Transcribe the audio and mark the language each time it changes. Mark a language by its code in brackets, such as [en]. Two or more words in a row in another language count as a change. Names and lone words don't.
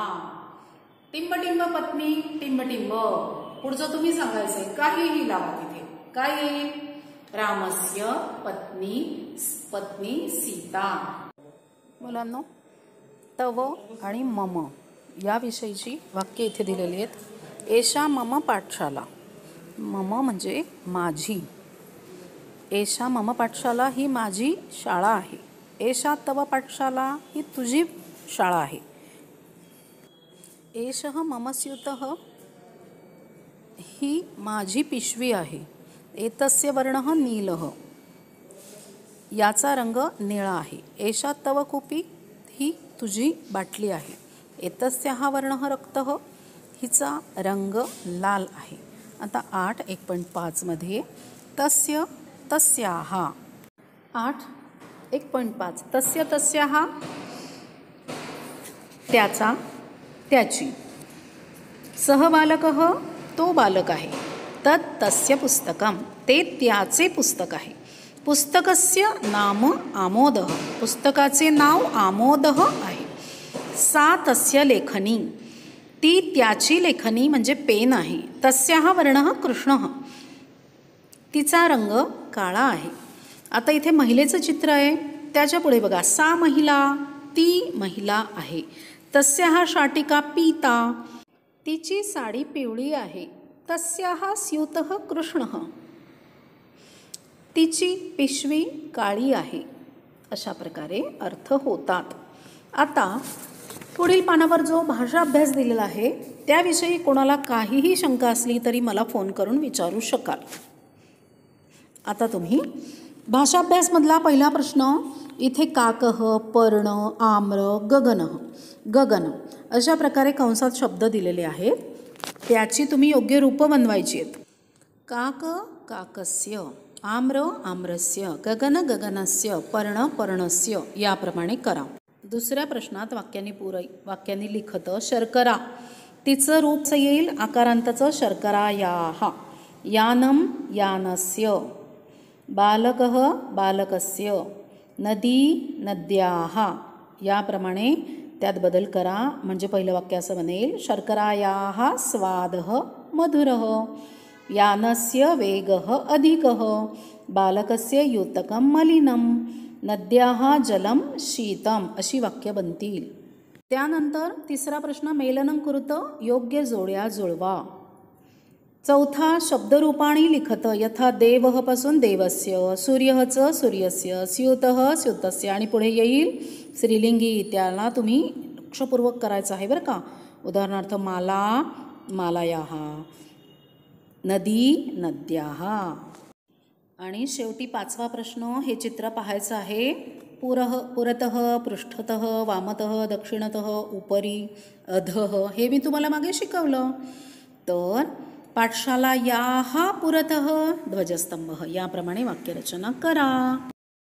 [mr] टिंबटिंब पत्नी टिंबटिंब, पुढचं तुम्ही सांगायचंय, काहीही लावा तिथे. काय येईल, [sa] रामस्य पत्नी, पत्नी सीता. [mr] मुलांनो, तव आणि मम याविषयीची वाक्य इथे दिलेली आहेत. [sa] एषा मम पाठशाला, [mr] मम म्हणजे माझी. [sa] एषा मम पाठशाला [mr] ही माझी शाळा आहे. [sa] एषा तव पाठशाला [mr] ही तुझी शाळा आहे. [sa] एषः मम स्यूतः [mr] ही माझी पिशवी आहे. [sa] एतस्य वर्णः नीलः, [mr] याचा रंग निळा आहे. [sa] एषा तव कूपी [mr] ही तुझी बाटली आहे. [sa] एतस्याः वर्णः रक्तः, [mr] हिचा रंग लाल आहे. आता 8.1.5 मध्ये [sa] तस्य तस्याः. [mr] 8 1.5 [sa] तस्य तस्याः [mr] त्याचा त्याची. [sa] सह बालकः [mr] तो बालक आहे. [sa] तत् तस्य पुस्तकं [mr] ते त्याचे पुस्तक आहे. [sa] पुस्तकस्य नाम आमोदः [mr] पुस्तकाचे नाव आमोदः आहे. [sa] सा तस्य लेखनी [mr] ती त्याची लेखनी म्हणजे पेन आहे. [sa] तस्याः वर्णः कृष्णः [mr] तिचा रंग काळा आहे. आता इथे महिलेचं चित्र आहे. त्याच्या पुढे बघा [sa] सा महिला [mr] ती महिला आहे. [sa] तस्याः शाटिका पीता [mr] तिची साडी पिवळी आहे. [sa] तस्याः स्यूतः कृष्णः [mr] तिची पिशवी काळी आहे. अशा प्रकारे अर्थ होतात. आता पुढील पानावर जो भाषा अभ्यास दिलेला आहे त्याविषयी कोणाला काहीही शंका असली तरी मला फोन करून विचारू शकाल. आता तुम्ही भाषाभ्यासमधला पहिला प्रश्न इथे [sa] काकः पर्ण आम्र गगनः गगन [mr] अशा प्रकारे कंसात शब्द दिलेले आहेत. त्याची तुम्ही योग्य रूपं बनवायची आहेत. [sa] काक काकस्य आम्र आम्रस्य गगन गगनस्य पर्ण पर्णस्य [mr] याप्रमाणे करा. दुसऱ्या प्रश्नात [sa] वाक्यांनी लिखत शर्करा [mr] तिचं रूप येईल आकारांताचं शर्करायाः. [sa] यानं यानस्य बालकः बालकस्य नदी नद्याः [mr] याप्रमाणे त्यात बदल करा. म्हणजे पहिलं वाक्य असं बनेल [sa] शर्करायाः स्वादः मधुरः यानस्य वेगः अधिकः बालकस्य युतकं मलिनं नद्याः जलं शीतम [mr] अशी वाक्य बनतील. त्यानंतर तिसरा प्रश्न [sa] मेलनं कुरुत [mr] योग्य जोड्या जुळवा. चौथा [sa] शब्दरूपाणी लिखत यथा देवः [mr] पासून देवस्य सूर्यःचं [sa] सूर्यस्य स्यूतः स्यूतस्य [mr] आणि पुढे येईल स्त्रीलिंगी. त्याला तुम्ही लक्षपूर्वक करायचं आहे बरं का. उदाहरणार्थ [sa] माला मालायाः नदी नद्याः. [mr] आणि शेवटी पाचवा प्रश्न हे चित्र पाहायचं आहे. [sa] पुरतः पृष्ठतः वामतः दक्षिणतः उपरी अधः [mr] हे मी तुम्हाला मागे शिकवलं. तर [sa] पाठशालायाः पुरतः ध्वजस्तंभः [mr] याप्रमाणे वाक्यरचना करा.